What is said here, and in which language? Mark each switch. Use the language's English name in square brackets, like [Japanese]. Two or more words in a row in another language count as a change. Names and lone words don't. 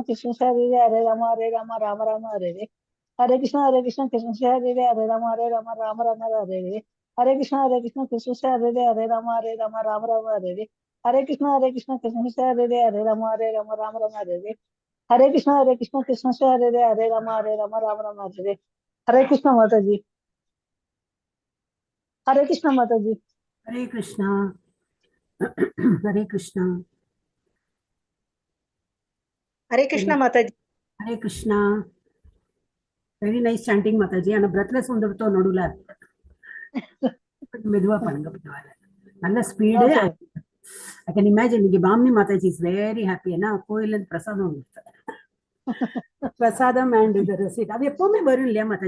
[Sanskrit] कृष्ण हरे रे, हरे राम राम राम हरे रे, हरे कृष्ण कृष्ण हरे रे, हरे राम राम राम हरे रे, हरे कृष्ण कृष्ण हरे रे, हरे राम राम राम हरे रे, हरे कृष्ण कृष्ण हरे रे, हरे राम राम राम हरे रे, हरे कृष्ण कृष्ण हरे रे, हरे राम राम राम हरे रे, हरे कृष्ण माता जी, हरे कृष्ण माता जी, हरे कृष्णा हरे कृष्णा हरे कृष्णा माता जी. हरे कृष्णा. [English] very nice chanting Mataji. [Tamil] ஆனா பிரெத்லெஸ் வந்துட்டோம் நடுவுல. மெதுவா பண்ணுங்க பரவாயில்ல. நல்ல ஸ்பீடு. [English] I can imagine இன்னைக்கு பாமினி மாதாஜி is very happy. [Tamil] ஏன்னா கோயில்ல இருந்து பிரசாதம் பிரசாதம் அண்ட் இது ரெசிட் அது எப்பவுமே வரும் இல்லையா மாதாஜி?